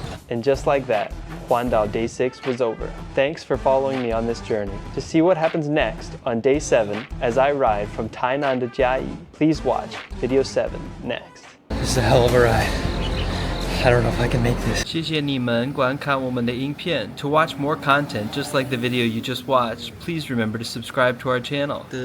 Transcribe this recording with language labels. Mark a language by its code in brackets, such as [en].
[en] And just like that, huandao Day 6 was over. Thanks for following me on this journey. To see what happens next on Day 7 as I ride from Tainan to Jiayi, please watch Video 7 next. This is a hell of a ride. I don't know if I can make this. [zh] 谢谢你们观看我们的影片. [en] To watch more content just like the video you just watched, please remember to subscribe to our channel.